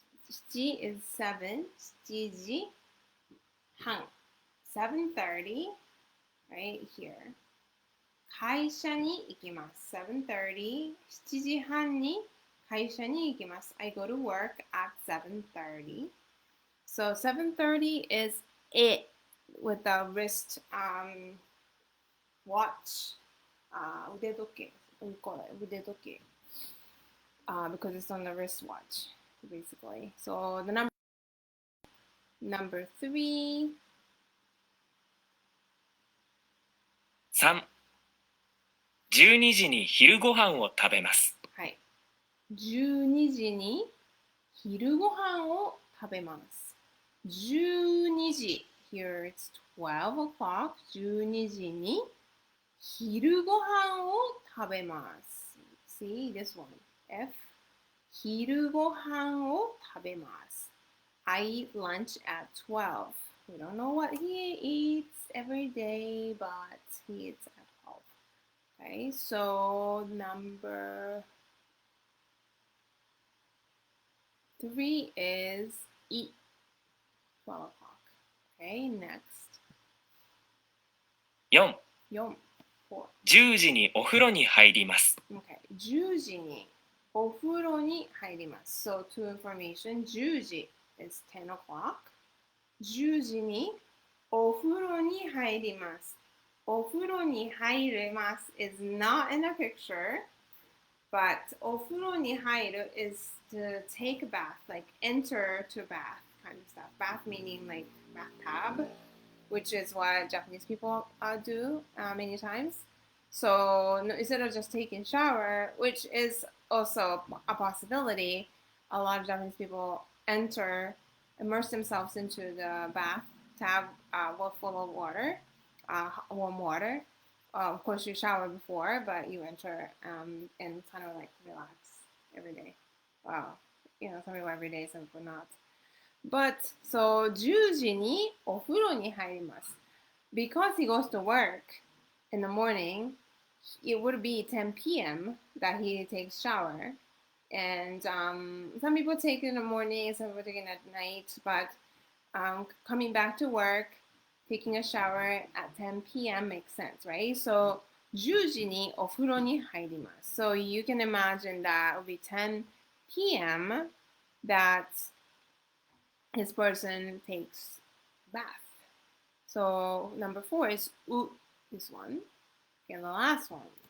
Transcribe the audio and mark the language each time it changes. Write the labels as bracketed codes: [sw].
[en] 7 is 7, 7時半。 7:30, right here. [ja] 会社に行きます。 7:30, 7時半に会社に行きます。 [en] I go to work at 7:30. So 7:30 is it with the wrist watch. [ja] 腕時計。 [en] We call it 腕時計。 Because it's on the wristwatch, basically. So the number 3. [ja] 3、12時に昼ご飯を食べます。はい。 12時に昼ご飯を食べます。 12時 [en] here it's 12 o'clock [ja] 12時に昼ご飯を食べます。 [en] See this one F [ja] 昼ご飯を食べます。 [en] I eat lunch at 12. We don't know what he eats every day, but he eats at 12. Okay, so number 3 is eat 12 o'clock. Okay, next. 4、 4. [ja] 10時にお風呂に入ります。 Okay, 10時にお風呂に入ります。 [en] So, to information, 10時 is 10 o'clock. [ja] 10時にお風呂に入ります。お風呂に入ります [en] is not in a picture, but [ja] お風呂に入る [en] is to take a bath, like enter to bath kind of stuff. Bath meaning like bathtub, which is what Japanese people do many times. So instead of just taking shower, which is also a possibility, a lot of Japanese people immerse themselves into the bathtub full of water, warm water. Of course, you shower before, but you enter and kind of like relax every day. Some people every day, some people not. [ja] But so 10時にお風呂に入ります。 [en] Because he goes to work in the morning, it would be 10 p.m. that he takes shower. And some people take it in the morning, some people take it at night. But coming back to work, taking a shower at 10 p.m. makes sense, right? [ja] So 10時にお風呂に入ります。 [en] So you can imagine that it would be 10 p.m. that this person takes bath. So number 4 is this one. And the last one.